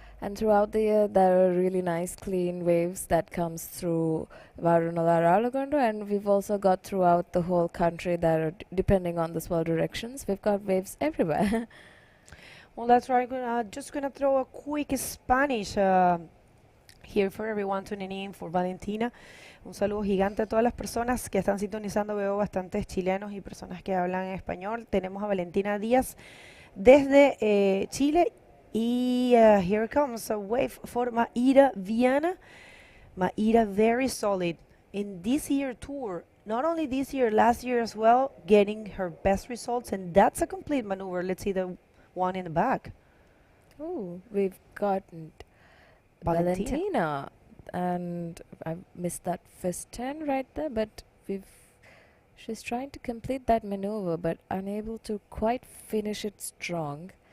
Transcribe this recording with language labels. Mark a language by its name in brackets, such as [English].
[English] And throughout the year, there are really nice, clean waves that comes through Varunulaa Raalhugandu, and we've also got throughout the whole country that are depending on the swell directions. We've got waves everywhere. Well, that's right. Just gonna throw a quick Spanish here for everyone tuning in for Valentina. [Spanish] Un saludo gigante a todas las personas que están sintonizando. Veo bastantes chilenos y personas que hablan español. Tenemos a Valentina Díaz desde Chile. [English] Y here comes a wave for Maíra Viana. Maíra very solid in this year tour. Not only this year, last year as well, getting her best results, and that's a complete maneuver. Let's see the one in the back. Oh, we've got Valentina, and I missed that first turn right there, but she's trying to complete that maneuver, but unable to quite finish it strong.